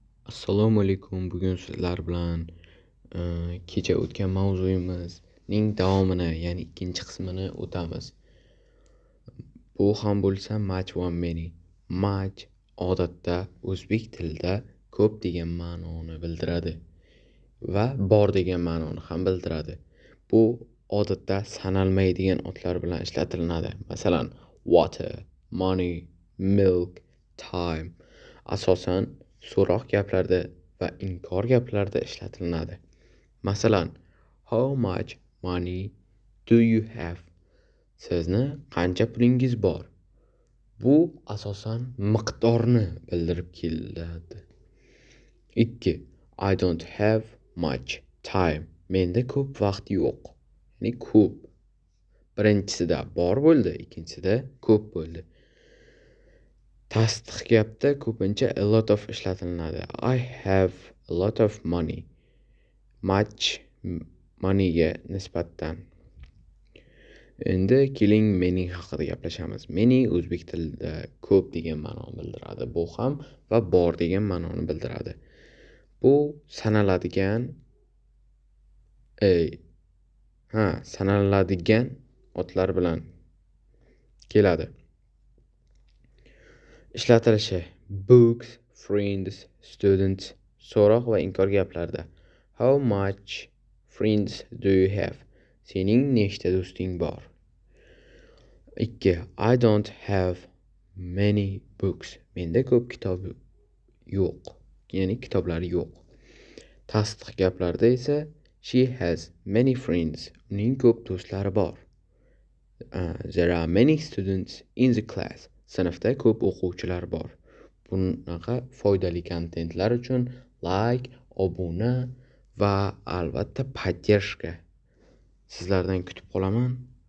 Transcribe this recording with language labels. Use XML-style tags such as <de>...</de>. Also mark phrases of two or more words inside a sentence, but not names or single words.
<uz>Assalomu alaykum. Bugun sizlar bilan kecha o'tgan mavzuyimizning davomini, ya'ni ikkinchi qismini o'tamiz. Bu ham bo'lsa much va many. Much odatda o'zbek tilida ko'p degan ma'noni bildiradi va bor degan ma'noni ham bildiradi. Bu odatda sanalmaydigan otlar bilan ishlatilinadi. Masalan,</uz> <en>water, money, milk, time.</en> <uz>Asosan so'roq gaplarda va inkor gaplarda ishlatilinadi. Masalan,</uz> <en>how much money do you have?</en> <uz>Sizni qancha pulingiz bor? Bu asosan miqdorni bildirib keladi. 2.</uz> <en>I don't have much time.</en> <uz>Menda ko'p vaqt yo'q. Ya'ni ko'p. Birinchisida bor bo'ldi, ikkinchisida ko'p bo'ldi. Tasdiq gapda ko'pincha</uz> <en>a lot of</en> <uz>ishlatilinadi.</uz> <en>I have a lot of money.</en> <uz>Much moneyga nisbatan. Endi keling many haqida gaplashamiz. Many o'zbek tilida ko'p degan ma'noni bildiradi. Bu ham va bor degan ma'noni bildiradi. Bu sanaladigan otlar bilan keladi. Ishlatilishi:</uz> <en>books, friends, students.</en> <uz>So'roq va inkor gaplarda.</uz> <en>How much friends do you have?</en> <uz>Sening nechta do'sting bor? 2.</uz> <en>I don't have many books.</en> <uz>Menda ko'p kitob yo'q. Ya'ni kitoblar yo'q. Tasdiq gaplarda esa</uz> <en>she has many friends.</en> <uz>Uning ko'p do'stlari bor.</uz> <en>There are many students in the class.</en> <uz>Sinfda ko'p o'quvchilar bor. Bunaqa foydali kontentlar uchun like, obuna va albatta поддержка sizlardan kutib qolaman.</uz>